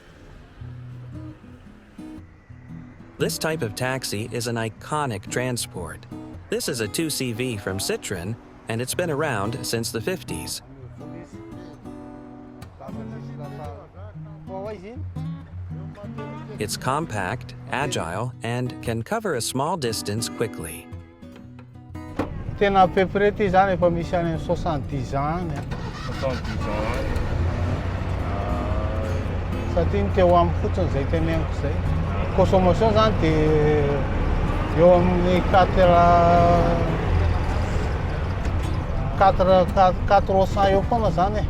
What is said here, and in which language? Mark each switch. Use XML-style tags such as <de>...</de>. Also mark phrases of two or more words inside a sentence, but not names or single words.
<en>This type of taxi is an iconic transport. This is a 2CV from Citroën, and it's been around since the 50s. It's compact, agile, and can cover a small distance quickly.</en> <mg>Tena peprety zany efa misy any 70 ans. 70 ans. Satria ny teo amin'ny fotsiny izay teneniko izay. Consommation zany dia eo amin'ny 400 eo foana zany e.</mg>